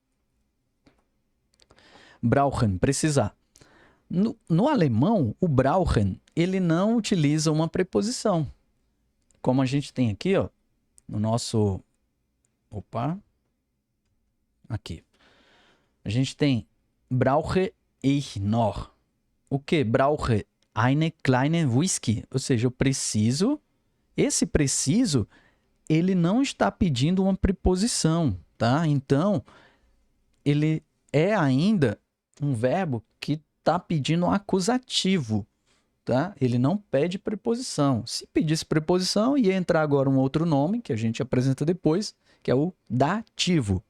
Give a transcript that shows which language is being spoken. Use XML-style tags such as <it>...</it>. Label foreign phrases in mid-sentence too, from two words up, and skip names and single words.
<pt>Brauchen, precisar. No alemão, o brauchen, ele não utiliza uma preposição. Como a gente tem aqui, ó, no nosso... Opa! Aqui. A gente tem</pt> <de>brauche ich noch.</de> <pt>O que?</pt> <de>Brauche eine kleine Whisky.</de> <pt>Ou seja, eu preciso... Esse preciso, ele não está pedindo uma preposição, tá? Então, ele é ainda um verbo que está pedindo um acusativo, tá? Ele não pede preposição. Se pedisse preposição, ia entrar agora um outro nome, que a gente apresenta depois, que é o dativo.</pt>